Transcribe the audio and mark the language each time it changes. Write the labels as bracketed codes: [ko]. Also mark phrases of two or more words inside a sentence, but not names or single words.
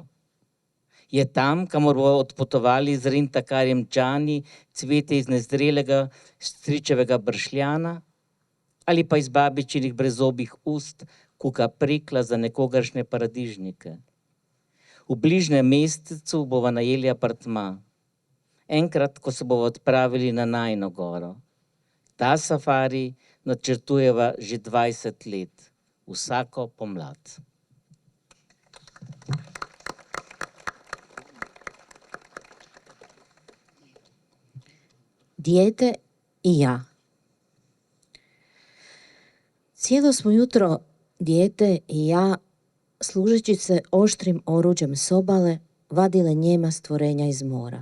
[sl] Je tam, kamor bo odpotovali z rintakarjem Džani, cvete iz nezrelega stričevega bršljana, ali pa iz babičinih brezobih ust, kuka prikla za nekogaršnje paradižnike. V bližnjem mestecu bova najeli apartma. Enkrat, ko se bova odpravili na najino goro. Ta safari načrtujeva že 20 let, vsako pomlad. [hr] Dijete i ja. Cijelo smo jutro, dijete i ja, služeći se oštrim oruđem s obale, vadile njema stvorenja iz mora.